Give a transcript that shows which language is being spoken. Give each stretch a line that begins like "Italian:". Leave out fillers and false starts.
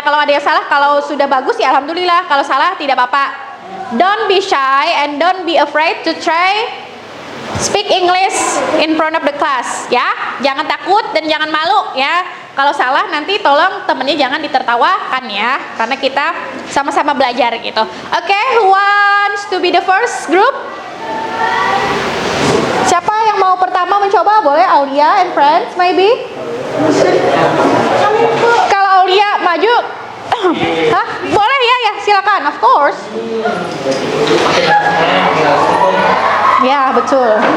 Indonesian: Kalau ada yang salah, kalau sudah bagus ya alhamdulillah. Kalau salah tidak apa-apa.
English: Don't be shy and don't be afraid to try speak English in front of the class ya.
Indonesian: Jangan takut dan jangan malu ya. Kalau salah nanti tolong temennya jangan ditertawakan ya, karena kita sama-sama belajar gitu.
English: Oke, who wants to be the first group?
Indonesian: Siapa yang mau pertama mencoba?
English: Boleh Aulia and friends maybe?
Indonesian: Kalau Aulia maju, hah? Boleh ya, silakan, of course. Ya, betul.